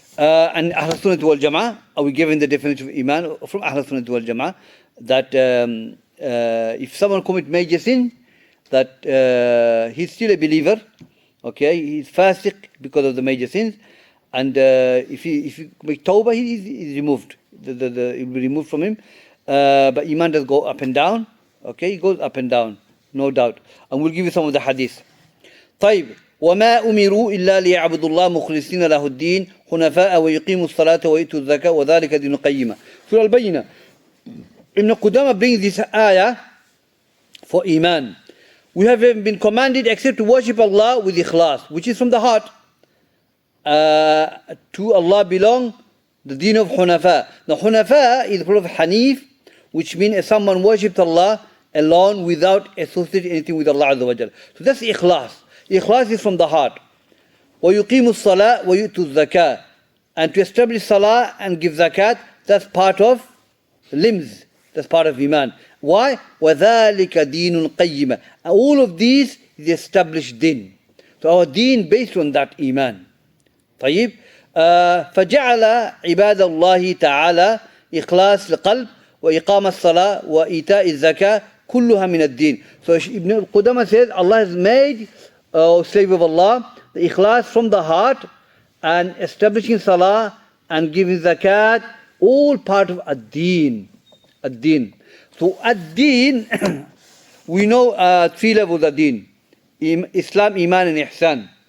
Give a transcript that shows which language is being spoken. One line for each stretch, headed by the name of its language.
English: And Ahl Sunnah wal Jama'ah, are we given the definition of iman from Ahl Sunnah wal Jama'ah that if someone commits major sin, that he's still a believer. Okay, he's fasiq because of the major sins, and if you make tawbah, he's removed. It will be removed from him. But iman does go up and down. Okay, it goes up and down, no doubt. And we'll give you some of the hadith.
Arabic: طيب. وما أمروا إلا ليعبدوا الله مخلصين له الدين حنفاء ويقيموا الصلاة ويؤتوا الزكاة وذلك دين قيمة.
English: Surah Al-Bayyinah. Ibn Qudama brings this ayah for iman. We haven't been commanded except to worship Allah with ikhlas, which is from the heart. To Allah belong the deen of Hunafa. Now Hunafa is the plural of Hanif, which means someone worshipped Allah alone without associating anything with Allah Azza wa Jal. So that's ikhlas. Ikhlas is from the heart.
Arabic: وَيُقِيمُ الصَّلَاةِ وَيُؤْتُ الزَّكَاةِ.
English: And to establish salah and give zakat, that's part of limbs. That's part of iman. Why?
Arabic: وَذَلِكَ دِينٌ قَيِّمًا.
English: All of these is established din. So our deen based on that iman.
Arabic: طيب. فجعل عباد الله تعالى إخلاص القلب وإقام الصلاة وإيتاء الزكاة كلها من الدين.
English: So Ibn Qudama says Allah has made slave of Allah, the ikhlas from the heart, and establishing salah and giving zakat, all part of ad-deen. Ad-deen. So ad-deen, we know 3 levels of ad-deen. Islam, Iman and Ihsan.